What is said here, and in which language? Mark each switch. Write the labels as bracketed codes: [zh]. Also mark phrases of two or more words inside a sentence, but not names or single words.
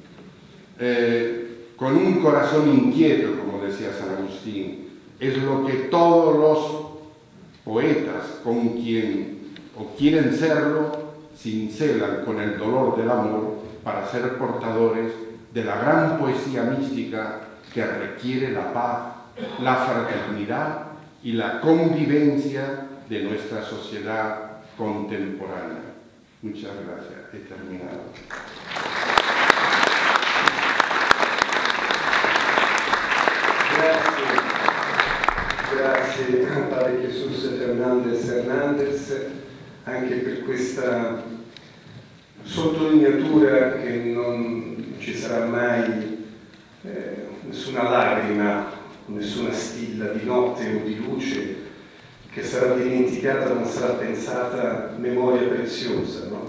[es] Con un corazón inquieto, como decía San Agustín, es lo que todos los poetas con quien o quieren serlo cincelan con el dolor del amor para ser portadores de la gran poesía mística que requiere la paz, la fraternidad y la convivencia de nuestra sociedad contemporánea. Muchas gracias. He terminado. [it] Grazie Padre Jesus Fernandez anche per questa sottolineatura che non ci sarà mai nessuna lacrima, nessuna stilla di notte o di luce che sarà dimenticata, non sarà pensata memoria preziosa, no?